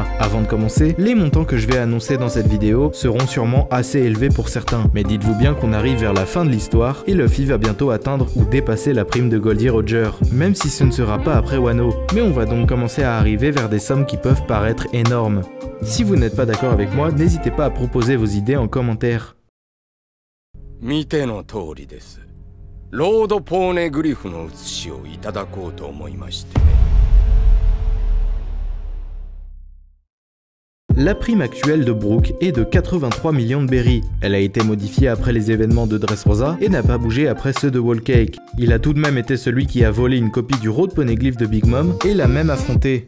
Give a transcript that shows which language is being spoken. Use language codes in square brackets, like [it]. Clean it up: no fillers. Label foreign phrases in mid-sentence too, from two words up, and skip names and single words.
[fr] Avant de commencer, les montants que je vais annoncer dans cette vidéo seront sûrement assez élevés pour certains. Mais dites-vous bien qu'on arrive vers la fin de l'histoire et Luffy va bientôt atteindre ou dépasser la prime de Goldie Roger, même si ce ne sera pas après Wano. Mais on va donc commencer à arriver vers des sommes qui peuvent paraître énormes. Si vous n'êtes pas d'accord avec moi, n'hésitez pas à proposer vos idées en commentaire. [ja] 見ての通りです。ロードポーネグリフの写しをいただこうと思いましてね。 [fr] La prime actuelle de Brook est de 83 millions de berries. Elle a été modifiée après les événements de Dressrosa et n'a pas bougé après ceux de Whole Cake. Il a tout de même été celui qui a volé une copie du Road Poneglyph de Big Mom et l'a même affronté.